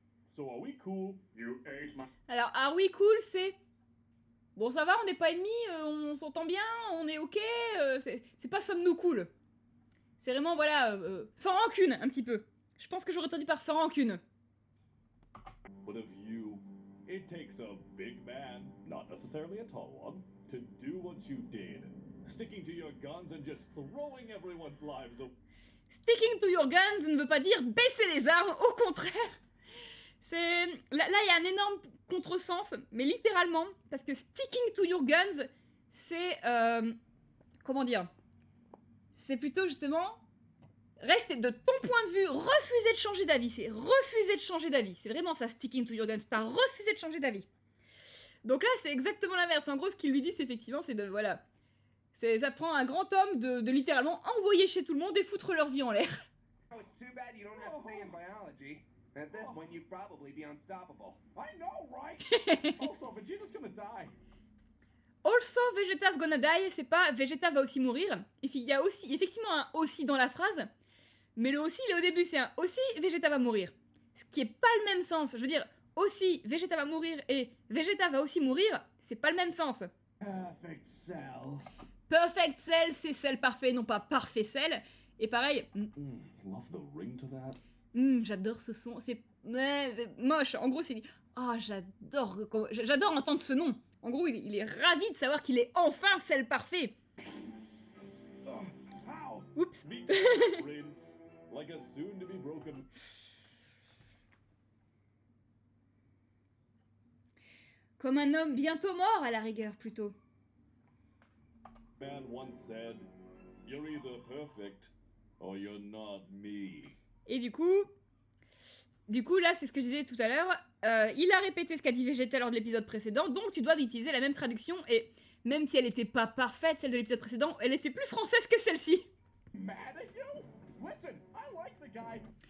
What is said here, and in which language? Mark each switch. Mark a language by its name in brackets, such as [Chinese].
[English] so are we cool? You ate my. [French] Alors, [English] are we cool, [French] c'est... Bon, ça va, on n'est pas ennemis, on s'entend bien, on est ok, c'est pas sommes-nous cool. C'est vraiment, voilà, sans rancune, un petit peu. Je pense que j'aurais entendu par sans rancune. [English] But of you, it takes a big man, not necessarily a tall one, to do what you did. Sticking to your guns and just throwing everyone's lives away. Sticking to your guns [French] ne veut pas dire baisser les armes, au contraire. C'est... Là, il y a un énorme contresens, mais littéralement, parce que [English] sticking to your guns, [French] c'est... comment dire? C'est plutôt, justement... Rester de ton point de vue, refuser de changer d'avis. C'est refuser de changer d'avis. C'est vraiment ça, [English] sticking to your guns. [French] T'as refusé de changer d'avis. Donc là, c'est exactement l'inverse. En gros, ce qu'il lui dit, c'est effectivement, c'est de... Voilà. Ça prend un grand homme de littéralement envoyer chez tout le monde et foutre leur vie en l'air. [English] Oh, it's too bad you don't have say in biology. At this point, you'd probably be unstoppable. I know, right? Also, Vegeta's gonna die. Also, Vegeta's gonna die, [French] c'est pas Vegeta va aussi mourir. Il y a aussi, effectivement un aussi dans la phrase, mais le aussi, il est au début, c'est un aussi Vegeta va mourir. Ce qui est pas le même sens. Je veux dire, aussi Vegeta va mourir et Vegeta va aussi mourir, c'est pas le même sens. [English] Perfect cell. [French] Perfect Cell, c'est Cell parfait, non pas parfait Cell. Et pareil, [English] Love the ring to that. [French] j'adore ce son, c'est moche. En gros, c'est... Oh, j'adore entendre ce nom. En gros, il est ravi de savoir qu'il est enfin Cell parfait. [English] How? [French] Oups. [English] Meet the prince, like a soon-to-be broken... [French] Comme un homme bientôt mort, à la rigueur, plutôt. [English] man once said, you're either perfect or you're not me. [French] Et du coup, là, c'est ce que je disais tout à l'heure. Il a répété ce qu'a dit Vegeta lors de l'épisode précédent, donc tu dois utiliser la même traduction. Et même si elle n'était pas parfaite, celle de l'épisode précédent, elle était plus française que celle-ci. [English] Mad at you? Listen, I like the guy.